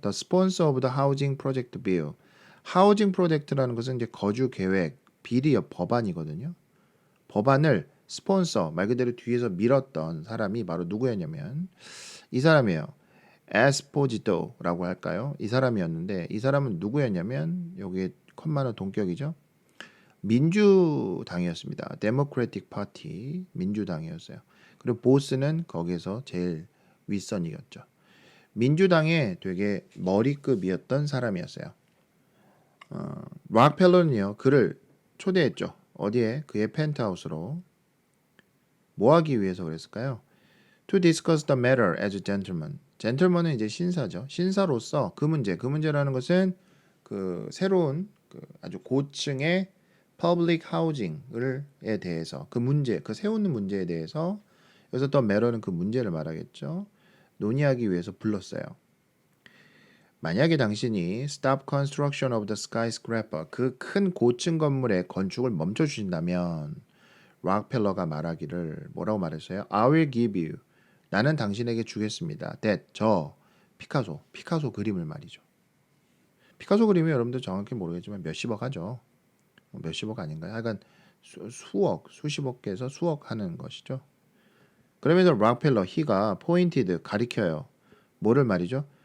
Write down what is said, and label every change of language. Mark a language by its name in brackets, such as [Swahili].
[English] The sponsor of the housing project bill. [Korean] 하우징 프로젝트라는 것은 이제 거주 계획, 비리요 법안이거든요. 법안을 스폰서 말 그대로 뒤에서 밀었던 사람이 바로 누구였냐면 이 사람이에요. 에스포지토라고 할까요? 이 사람이었는데 이 사람은 누구였냐면 여기에 컴마는 동격이죠. 민주당이었습니다. 데모크래틱 파티 민주당이었어요. 그리고 보스는 거기에서 제일 윗선이었죠. 민주당의 되게 머리급이었던 사람이었어요. 락펠러는요 그를 초대했죠. 어디에? 그의 펜트하우스로. 뭐 하기 위해서 그랬을까요? [English] To discuss the matter as a gentleman. [Korean] 젠틀먼은 이제 신사죠. 신사로서 그 문제라는 것은 그 새로운 그 아주 고층의 public housing에 대해서 그 문제, 그 세우는 문제에 대해서 여기서 또 matter는 그 문제를 말하겠죠. 논의하기 위해서 불렀어요. 만약에 당신이 [English] Stop construction of the skyscraper [Korean] 그 큰 고층 건물의 건축을 멈춰 주신다면 락펠러가 말하기를 뭐라고 말했어요? [English] I will give you [Korean] 나는 당신에게 주겠습니다. That 저 피카소 그림을 말이죠. 피카소 그림이 여러분들 정확히 모르겠지만 몇십억 하죠. 몇십억 아닌가요? 하여간 수십억에서 수억 하는 것이죠. 그러면서 락펠러 he가 pointed 가리켜요. 뭐를 말이죠?